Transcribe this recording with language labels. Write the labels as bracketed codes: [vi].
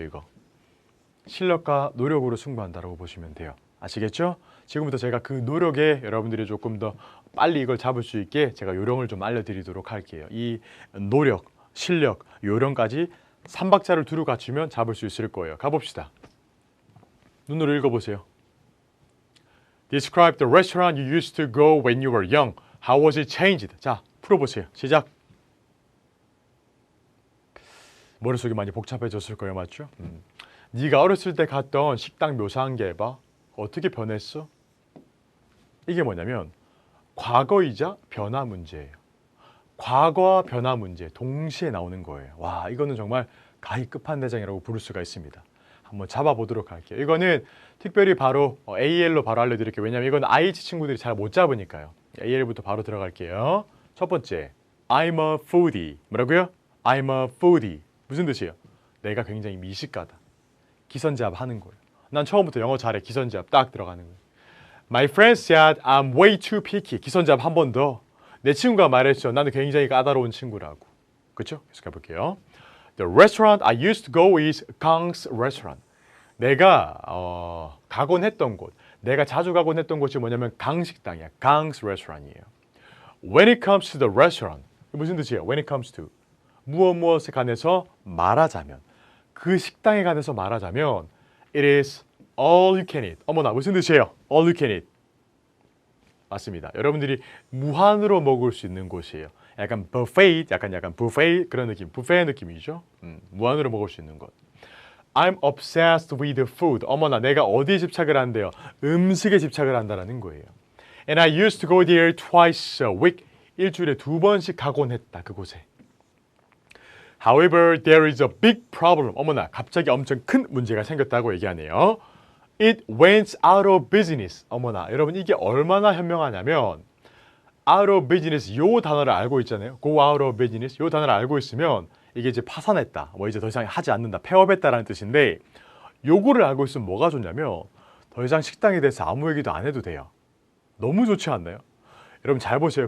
[ko] 이거 실력과 노력으로 승부한다라고 보시면 돼요. 아시겠죠? 지금부터 제가 그 노력에 여러분들이 조금 더 빨리 이걸 잡을 수 있게 제가 요령을 좀 알려드리도록 할게요. 이 노력, 실력, 요령까지 3박자를 두루 갖추면 잡을 수 있을 거예요. 가봅시다. 눈으로 읽어보세요. [en] Describe the restaurant you used to go when you were young. How was it changed? [ko] 자, 풀어보세요. 시작. 머릿속이 많이 복잡해졌을 거예요. 맞죠? 네가 어렸을 때 갔던 식당 묘사한 게 해봐. 어떻게 변했어? 이게 뭐냐면 과거이자 변화 문제예요. 과거와 변화 문제 동시에 나오는 거예요. 와, 이거는 정말 가히 끝판대장이라고 부를 수가 있습니다. 한번 잡아보도록 할게요. 이거는 특별히 바로 AL로 바로 알려드릴게요. 왜냐하면 이건 IH 친구들이 잘 못 잡으니까요. AL부터 바로 들어갈게요. 첫 번째, [en] I'm a foodie. [ko] 뭐라고요? [en] I'm a foodie. [ko] 무슨 뜻이에요? 내가 굉장히 미식가다. 기선제압 하는 거예요. 난 처음부터 영어 잘해. 기선제압 딱 들어가는 거예요. [en] My friend said I'm way too picky. [ko] 기선제압 한 번 더. 내 친구가 말했죠. 나는 굉장히 까다로운 친구라고. 그렇죠? 계속 해볼게요. [en] The restaurant I used to go is Gang's restaurant. [ko] 내가 가곤 했던 곳, 내가 자주 가곤 했던 곳이 뭐냐면 강식당이야. [en] Gang's restaurant이에요. When it comes to the restaurant, [ko] 무슨 뜻이에요? [en] When it comes to [ko] 무엇에 관해서 말하자면, 그 식당에 관해서 말하자면, [en] it is all you can eat. [ko] 어머나, 무슨 뜻이에요? [en] All you can eat. [ko] 맞습니다. 여러분들이 무한으로 먹을 수 있는 곳이에요. 약간 buffet, 약간 buffet 그런 느낌, buffet 느낌이죠. 무한으로 먹을 수 있는 곳. [en] I'm obsessed with food. [ko] 어머나, 내가 어디에 집착을 한대요? 음식에 집착을 한다라는 거예요. [en] And I used to go there twice a week. [ko] 일주일에 2번씩 가곤 했다, 그곳에. [en] However, there is a big problem. [ko] 어머나, 갑자기 엄청 큰 문제가 생겼다고 얘기하네요. [en] It went out of business. [ko] 어머나, 여러분 이게 얼마나 현명하냐면 out of business 요 단어를 알고 있잖아요. go out of business 요 단어를 알고 있으면 이게 이제 파산했다. 뭐 이제 더 이상 하지 않는다. 폐업했다라는 뜻인데 요거를 알고 있으면 뭐가 좋냐면 더 이상 식당에 대해서 아무 얘기도 안 해도 돼요. 너무 좋지 않나요? 여러분 잘 보세요.